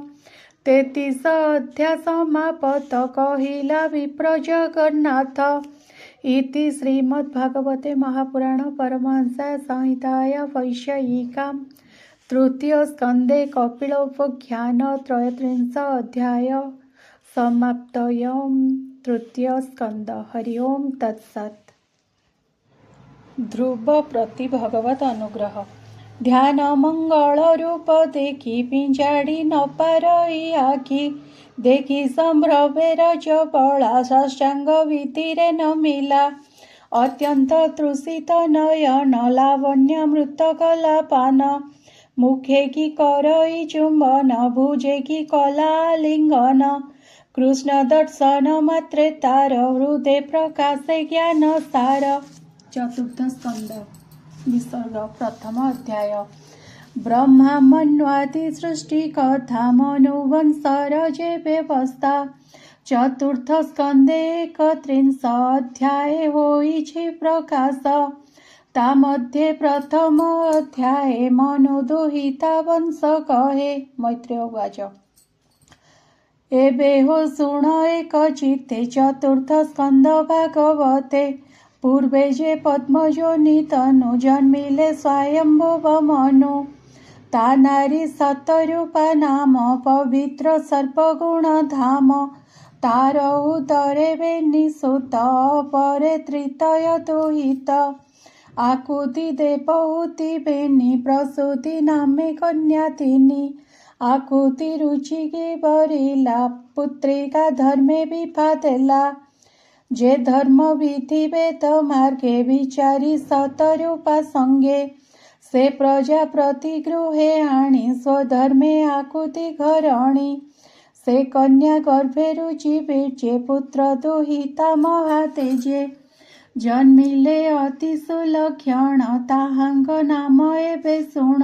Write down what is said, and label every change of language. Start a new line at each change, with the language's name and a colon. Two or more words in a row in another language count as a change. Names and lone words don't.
Sanskrit: 33
Odia: ଅଧ୍ୟାୟ ସମାପତ କହିଲା ବିପ୍ର ଜଗନ୍ନାଥ
Sanskrit: इति श्रीमद्भागवते महापुराण परमहंस संहिताया वैशयिकां तृतीय स्कंदे कपिलोपख्यान 33 अध्याय समाप्तयम् तृतीय स्कंद हरि ओम तत्सत्।
Odia: ଧ୍ରୁବ ପ୍ରତି ଭଗବତ ଅନୁଗ୍ରହ ଧ୍ୟାନ ମଙ୍ଗଳ ରୂପ ଦେଖୀ ପିଞ୍ଜାଡ଼ୀ ନ ପାରଇ ଆଖୀ ଦେଖୀ ସମ୍ଭ୍ରମେ ରଜବଳା ସାଷ୍ଟାଙ୍ଗ ବିଧିରେ ନ ମିଳା ଅତ୍ୟନ୍ତ ତୃଷିତ ନୟନ ଲାବଣ୍ୟ ମୃତ କଳାପାନ ମୁଖେ କୀ କରଇ ଚୁମ୍ବନ ଭୁଜେ କୀ କଳା ଲିଙ୍ଗନ କୃଷ୍ଣ ଦର୍ଶନ ମାତ୍ରେ ତାର ହୃଦୟ ପ୍ରକାଶେ ଜ୍ଞାନ ସାର। ଚତୁର୍ଥ ସ୍କନ୍ଦ ବିସର୍ଗ ପ୍ରଥମ ଅଧ୍ୟାୟ ବ୍ରହ୍ମା ମନ୍ୱାଦି ସୃଷ୍ଟି କଥା ମନୁବଂଶର ଯେ ବ୍ୟବସ୍ଥା ଚତୁର୍ଥ ସ୍କନ୍ଦେ 31 ଅଧ୍ୟାୟ ହୋଇଛି ପ୍ରକାଶ ତା ମଧ୍ୟେ ପ୍ରଥମ ଅଧ୍ୟାୟେ ମନୁଦୁହିତା ବଂଶ କହେ।
Sanskrit: मैत्रेय उवाच
Odia: ଏବେ ହୋ ଶୁଣ ଏକ ଚିତ୍ତେ ଚତୁର୍ଥ ସ୍କନ୍ଦ ଭାଗବତେ। ପୂର୍ବେ ଯେ ପଦ୍ମଯୋନି ତନୁ ଜନ୍ମିଲେ ସ୍ୱୟମ୍ଭୁବ ମନୁ। ତା ନାରୀ ସତରୂପା ନାମ ପବିତ୍ର ସର୍ପଗୁଣ ଧାମ। ତାର ଉଦରେ ବେନି ସୁତ ପରେ ତୃତୀୟ ଦୁହିତ। ଆକୁତି ଦେବହୂତି ବେନି ପ୍ରସୂତି ନାମେ କନ୍ୟା ତିନି। ଆକୁତି ରୁଚି କୀ ବରିଲା ପୁତ୍ରିକା ଧର୍ମେ ବିଭାଦେଲା। ଯେ ଧର୍ମ ବିଧି ବେଦ ମାର୍ଗେ ବିଚାରୀ ସତରୂପା ସଙ୍ଗେ। ସେ ପ୍ରଜାପ୍ରତି ଗୃହେ ଆଣୀ ସ୍ୱଧର୍ମେ ଆକୁତି ଘରଣୀ। ସେ କନ୍ୟା ଗର୍ଭେ ରୁଚି ବୀଜେ ପୁତ୍ର ଦୁହିତା ମହାତେଜେ। ଜନ୍ମିଲେ ଅତି ସୁଲକ୍ଷଣ ତାହାଙ୍ଗ ନାମ ଏବେ ଶୁଣ।